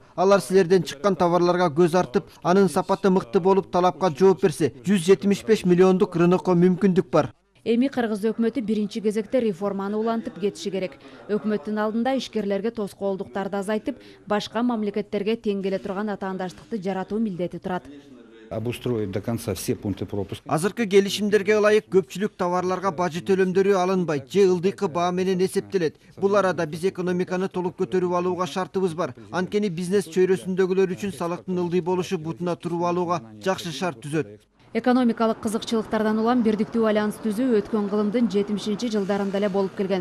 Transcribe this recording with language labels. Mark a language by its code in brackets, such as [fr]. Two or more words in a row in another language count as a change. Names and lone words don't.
[ky] Алар силерден чыккан товарларга көз артып, анын сапаты мыкты болуп талапка жооп берсе, 175 миллиондук рынокко мүмкүндүк бар. Эми кыргыз өкмөтү биринчи кезекте реформаны улантып кетиши керек. Өкмөттүн алдында ишкерлерге тоскоолдуктарды азайтып, башка мамлекеттерге тең келе турган атаандаштыкты жаратуу милдети турат. [ru] Обустроить до конца все пункты пропуска. [ky] Азыркы келишимдерге ылайык көпчүлүк товарларга бажы төлөмдөрү алынбайт же ылдыйкы баа менен эсептелет. Бул арада биз экономиканы толук көтөрүп алууга шартыбыз бар. Анткени бизнес чөйрөсүндөгүлөр үчүн салыктын ылдый болушу бутуна туруп алууга жакшы шарт түзөт. Экономикалык кызыкчылыктардан улам бирдиктүү альянс түзүү өткөн кылымдын 70-жылдарында эле болуп келген.